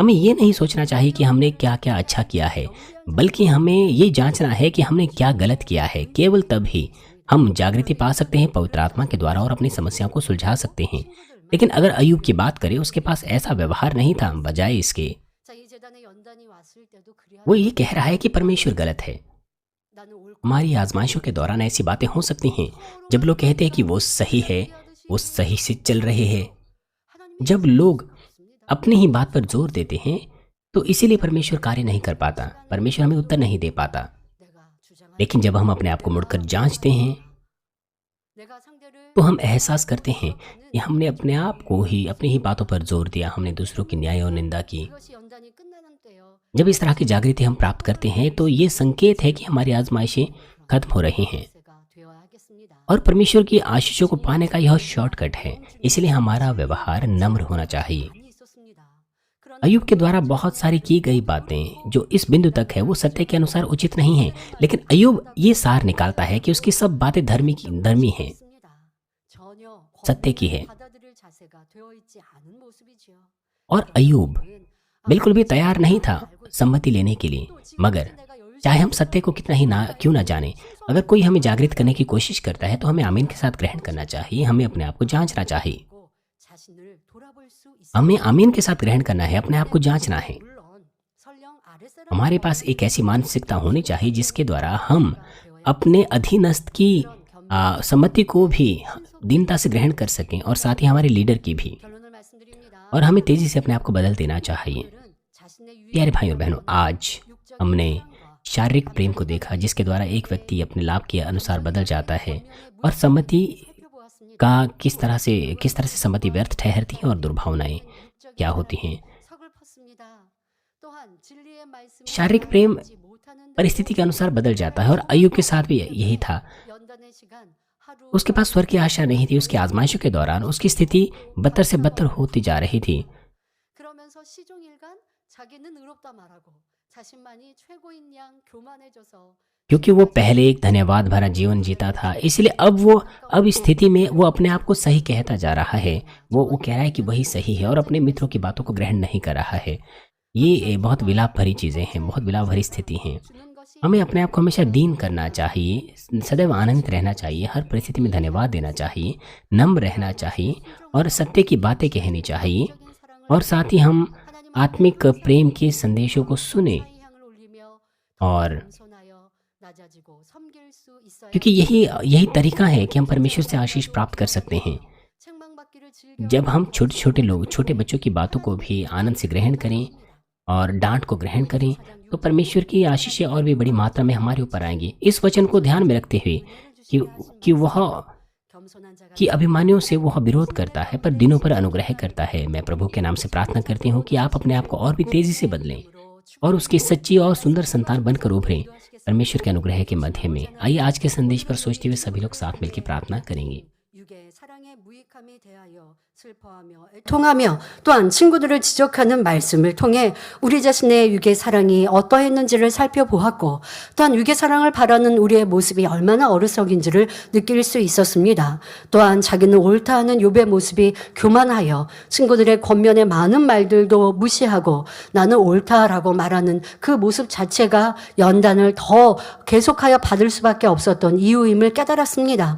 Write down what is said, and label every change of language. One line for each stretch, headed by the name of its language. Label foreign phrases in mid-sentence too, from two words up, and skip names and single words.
Hindi: हमें ये नहीं सोचना चाहिए कि हमने क्या क्या अच्छा किया है, बल्कि हमें ये जांचना है कि हमने क्या गलत किया है। केवल तब ही हम जागृति पा सकते हैं पवित्र आत्मा के द्वारा और अपनी समस्याओं को सुलझा सकते हैं। लेकिन अगर अय्यूब की बात करें, उसके पास ऐसा व्यवहार नहीं था। बजाय इसके
Korean: 자, 이 재단에 연단이 왔을 때도
Hindi: वो ये
Korean: 그리하여
Hindi: कह रहा है कि परमेश्वर गलत है।
Korean: 나는 옳고
Hindi: हमारी आजमाइशों के दौरान ऐसी बातें हो सकती हैं जब लोग कहते हैं कि वो सही है, वो सही से चल रहे हैं।
Korean: 하나님이
Hindi: जब लोग अपनी ही बात पर जोर देते हैं तो इसीलिए परमेश्वर कार्य नहीं कर पाता, परमेश्वर हमें उत्तर नहीं दे पाता।
Korean: 내가 주장하는
Hindi: लेकिन जब हम अपने आप को मुड़कर जांचते हैं
Korean: 내가 상대를
Hindi: तो हम एहसास करते हैं कि हमने अपने आप को ही अपनी ही बातों पर जोर दिया, हमने दूसरों की न्याय और निंदा की।
Korean: 이것이 연단이 끝나는 때요.
Hindi: जब इस तरह की जागृति हम प्राप्त करते हैं तो ये संकेत है कि हमारी आजमाइशें खत्म हो रही हैं
Korean: 세가 되어야겠습니다.
Hindi: और परमेश्वर की आशीषों को पाने का यह शॉर्टकट है। इसलिए हमारा व्यवहार नम्र होना चाहिए।
Korean: 많이 있었습니다. 그러나
Hindi: अय्यूब के द्वारा बहुत सारी की गई बातें जो इस बिंदु तक है वो सत्य के अनुसार उचित नहीं है, लेकिन अय्यूब ये सार निकालता है कि उसकी सब बातें धर्मी हैं,
Korean: 있습니다. 전혀
Hindi: सत्य की है।
Korean: 받아들일 자세가 되어 있지 않은 모습이지요.
Hindi: और अय्यूब बिल्कुल भी तैयार नहीं था सम्मति लेने के लिए। मगर चाहे हम सत्य को कितना ही ना क्यों ना जाने, अगर कोई हमें जागृत करने की कोशिश करता है तो हमें आमीन के साथ ग्रहण करना चाहिए। हमें अपने आप को जांचना चाहिए।
Korean: 자신을 돌아볼 수 있습니다.
Hindi: हमें आमीन के साथ ग्रहण करना है, अपने आप को जांचना है।
Korean: 물론 설령 아랫사람
Hindi: हमारे पास एक ऐसी मानसिकता होनी चाहिए जिसके द्वारा हम अपने अधीनस्थ की सम्मति को भी दीनता से ग्रहण कर सकें और साथ ही हमारे लीडर की भी।
Korean: 결론을 말씀드립니다.
Hindi: और हमें तेजी से अपने आप को बदल देना चाहिए।
Korean: 오늘은 자신의 유익
Hindi: प्यारे भाइयों बहनों, आज हमने शारीरिक प्रेम को देखा जिसके द्वारा एक व्यक्ति अपने लाभ के अनुसार बदल जाता है और सम्मति
Korean: 살펴보았습니다.
Hindi: का किस तरह से सम्मति व्यर्थ ठहरती है और दुर्भावनाएं क्या होती हैं।
Korean: 서글펐습니다. 또한 진리의 말씀을
Hindi: शारीरिक प्रेम
Korean: 알지 못하는
Hindi: परिस्थिति के अनुसार बदल जाता है और अय्यूब के साथ भी यही था।
Korean: 연단의 시간 하루
Hindi: उसके पास स्वर्ग की आशा नहीं थी। उसकी आजमाइशों के दौरान उसकी स्थिति बदतर से बदतर होती जा रही थी।
Korean: 그러면서 시종일관 자기는 의롭다 말하고 자신만이 최고인 양 교만해져서
Hindi: क्योंकि वो पहले एक धन्यवाद भरा जीवन जीता था, इसलिए अब इस स्थिति में वो अपने आप को सही कहता जा रहा है। वो कह रहा है कि वही सही है और अपने मित्रों की बातों को ग्रहण नहीं कर रहा है। ये बहुत विलाप भरी चीज़ें हैं, बहुत विलाप भरी स्थिति हैं।
Korean: 주는 것이
Hindi: हमें अपने आप को हमेशा दीन करना चाहिए, सदैव आनंदित रहना चाहिए, हर परिस्थिति में धन्यवाद देना चाहिए, नम्र रहना चाहिए और सत्य की बातें कहनी चाहिए।
Korean: 적인 사랑을
Hindi: और साथ ही हम आत्मिक प्रेम के संदेशों को सुने,
Korean: 향을 올리며
Hindi: और
Korean: 겸손하여 낮아지고 섬길 수 있어야
Hindi: क्योंकि यही तरीका है कि हम परमेश्वर से आशीष प्राप्त कर सकते हैं।
Korean: 책망받기를 즐겨
Hindi: जब हम छोटे बच्चों की बातों को भी आनंद से ग्रहण करें और डांट को ग्रहण करें तो परमेश्वर की आशीषें और भी बड़ी मात्रा में हमारे ऊपर आएंगी। इस वचन को ध्यान में रखते हुए
Korean: 겸손한 자가
Hindi: कि अभिमानियों से वह विरोध करता है पर दिनों पर अनुग्रह करता है। मैं प्रभु के नाम से प्रार्थना करती हूँ कि आप अपने आप को और भी तेजी से बदलें और उसकी सच्ची और सुंदर संतान बनकर उभरें परमेश्वर के अनुग्रह के मध्य में। आइए आज के संदेश पर सोचते हुए सभी लोग साथ मिलकर प्रार्थना करेंगे।
Korean: 육의 사랑의 무익함에 대하여 슬퍼하며 애통하며 또한 친구들을 지적하는 말씀을 통해 우리 자신의 육의 사랑이 어떠했는지를 살펴보았고 또한 육의 사랑을 바라는 우리의 모습이 얼마나 어리석인지를 느낄 수 있었습니다. 또한 자기는 옳다 하는 욥의 모습이 교만하여 친구들의 권면의 많은 말들도 무시하고 나는 옳다라고 말하는 그 모습 자체가 연단을 더 계속하여 받을 수밖에 없었던 이유임을 깨달았습니다.